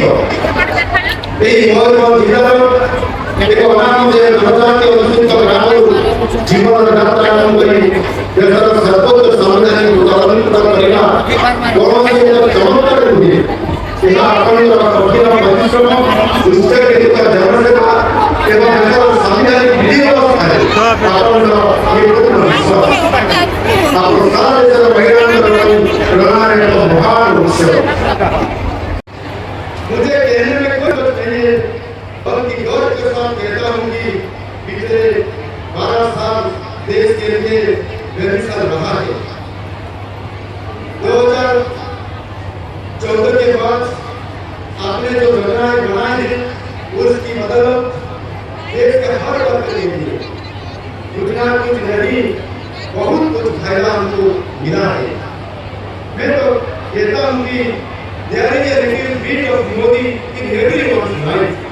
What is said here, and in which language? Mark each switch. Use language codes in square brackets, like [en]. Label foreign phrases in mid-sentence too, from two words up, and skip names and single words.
[or] ଏହି ମୟୂରଭଞ୍ଜ ଜିଲ୍ଲାର ଏକ ଅନାମ ଜନଜାତି ଅନୁସୂଚିତ ଗ୍ରାମରୁ ଜୀବନର ଯାତ୍ରା ଆରମ୍ଭ କରି ଦେଶର ସର୍ବୋଚ୍ଚ ସମ୍ବିଧାନକୁ ତଦନ୍ତ କରିବା କୌଣସି ଏକ ଚମତ୍କାର ନୁହେଁ। ଏହା ଆପଣଙ୍କର କଠିନ ପରିଶ୍ରମ, ଉତ୍ସର୍ଗୀକୃତ ଜନସେବା ଏବଂ ଦେଶର ସାମ୍ବିଧାନିକ ବିଧି ବ୍ୟବସ୍ଥାରେ ଆପଣଙ୍କର ପୂର୍ଣ୍ଣ ବିଶ୍ୱାସ। ଆପଣ ସାରା ଦେଶର ମହିଳାଙ୍କର ପ୍ରେରଣାର ଏକ ମହାନ ଉତ୍ସ। [hi] मुझे कहने में कोई बात नहीं है, बल्कि गौरव के साथ कहता हूँ कि पिछले 12 साल देश के लिए बेमिसाल रहा है। 2014 के बाद आपने जो योजनाएं बनाई हैं उसकी मदद देश के हर वर्ग के लिए योजना कुछ नहीं बहुत कुछ फायदा हमको मिला है। मैं तो कहता हूँ कि [en] there is a little bit of Modi in everyone's life.